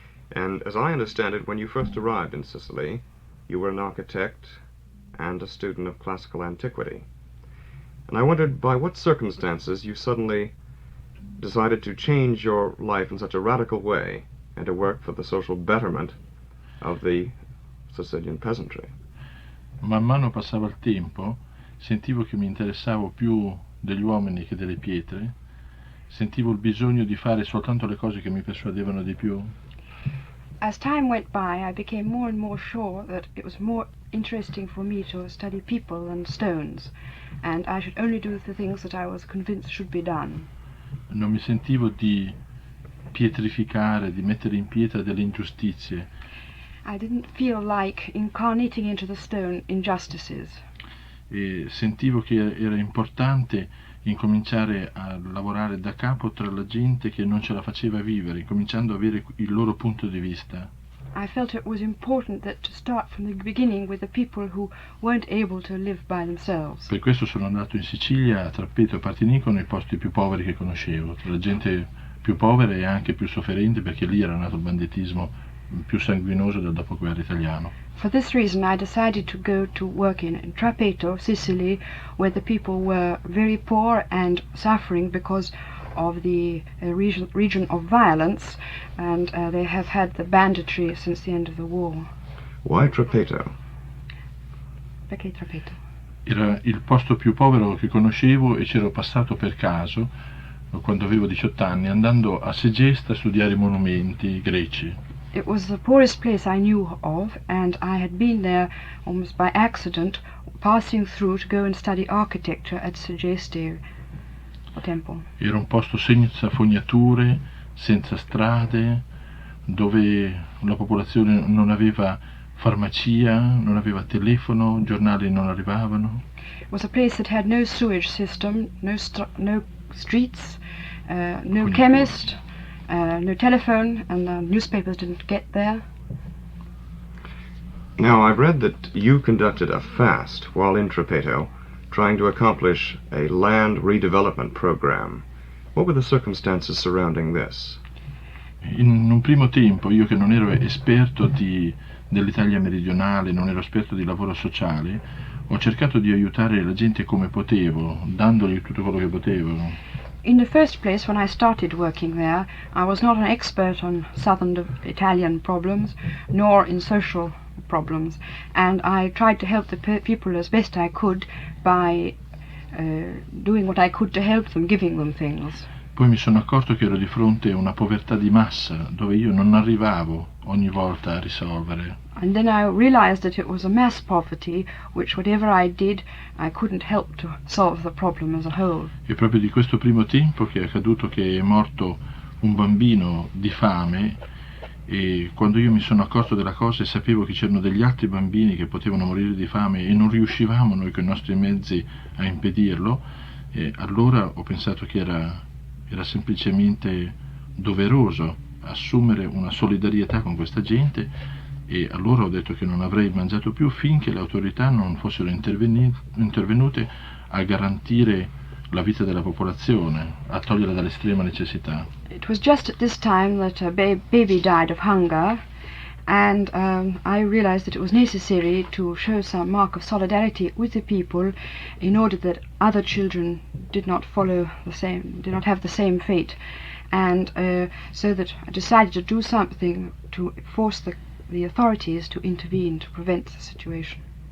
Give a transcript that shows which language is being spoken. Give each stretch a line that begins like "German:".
English: And as I understand it, when you first arrived in Sicily, you were an architect and a student of classical antiquity. And I wondered by what circumstances you suddenly decided to change your life in such a radical way and to work for the social betterment of the Sicilian peasantry.
Italian: Man mano passava il tempo, sentivo che mi interessavo più degli uomini che delle pietre, sentivo il bisogno di fare soltanto le cose che mi persuadevano di più.
English: As time went by, I became more and more sure that it was more interesting for me to study people than stones, and I should only do the things that I was convinced should be done.
Italian: Non mi sentivo di pietrificare, di mettere in pietra delle ingiustizie.
English: I didn't feel like incarnating into the stone injustices.
Italian: E sentivo che era importante incominciare a lavorare da capo tra la gente che non ce la faceva vivere, cominciando ad avere il loro punto di vista.
English: I felt it was important that to start from the beginning with the people who weren't able to live by themselves.
Italian: Per questo sono andato in Sicilia, a Trappeto e Partinico, nei posti più poveri che conoscevo, tra la gente più povera e anche più sofferente, perché lì era nato il banditismo più sanguinoso del dopoguerra italiano.
English: For this reason I decided to go to work in Trappeto, Sicily, where the people were very poor and suffering because of the region of violence, and they have had the banditry since the end of the war. Why Trappeto?
Italian: Perché Trappeto? Era il posto più povero che conoscevo e c'ero passato per caso, quando avevo 18 anni, andando a Segesta a studiare i monumenti greci.
English: It was the poorest place I knew of, and I had been there almost by accident, passing through to go and study architecture at Segeste temple.
Italian: Era un posto senza fognature, senza strade, dove la popolazione non aveva farmacia, non aveva telefono, giornali non arrivavano.
English: It was a place that had no sewage system, no streets, no chemist, no telephone, and the newspapers didn't get there. Now, I've read that you conducted a fast while in Trappeto, trying to accomplish a land redevelopment program. What were the circumstances surrounding this?
Italian: In un primo tempo, io che non ero esperto dell'Italia meridionale, non ero esperto di lavoro sociale, ho cercato di aiutare la gente come potevo, dandogli tutto quello che potevo.
English: In the first place, when I started working there, I was not an expert on southern Italian problems, nor in social problems, and I tried to help the people as best I could by doing what I could to help them, giving them things.
Italian: Poi mi sono accorto che ero di fronte a una povertà di massa, dove io non arrivavo ogni volta a risolvere.
English: And then I realized that it was a mass poverty, which whatever I did, I couldn't help to solve the problem as a whole.
Italian: È proprio di questo primo tempo che è accaduto che è morto un bambino di fame, e quando io mi sono accorto della cosa e sapevo che c'erano degli altri bambini che potevano morire di fame e non riuscivamo noi con i nostri mezzi a impedirlo, allora ho pensato che era semplicemente doveroso assumere una solidarietà con questa gente, e allora ho detto che non avrei mangiato più finché le autorità non fossero intervenute a garantire la vita della popolazione, a toglierla dall'estrema necessità.
English: It was just at this time that a baby died of hunger, and I realized that it was necessary to show some mark of solidarity with the people in order that other children did not have the same fate, and so that I decided to do something to force the authorities to intervene to prevent the situation.